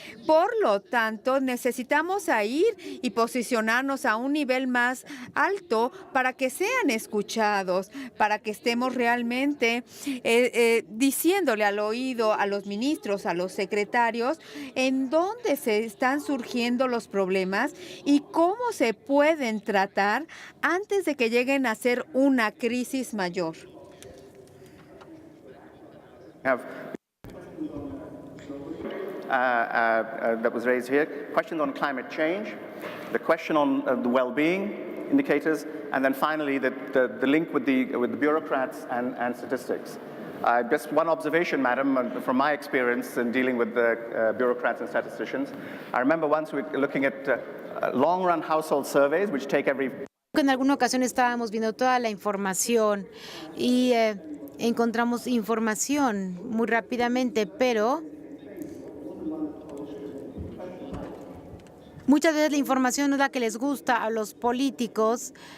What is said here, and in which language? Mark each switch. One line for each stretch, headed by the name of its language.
Spanish: Por lo tanto, necesitamos ir y posicionarnos a un nivel más alto para que sean escuchados, para que estemos realmente diciéndole al oído a los ministros, a los secretarios, en dónde se están surgiendo los problemas y cómo se pueden tratar antes de que lleguen a ser una crisis mayor.
English: Have that was raised here. Question on climate change, the question on the well-being indicators, and then finally the link with the bureaucrats and statistics. Just one observation, madam, from my experience in dealing with the bureaucrats and statisticians. I remember once we were looking at long-run household surveys, which take every...
Spanish: En alguna ocasión estábamos viendo toda la información y encontramos información muy rápidamente, pero muchas veces la información no es la que les gusta a los políticos.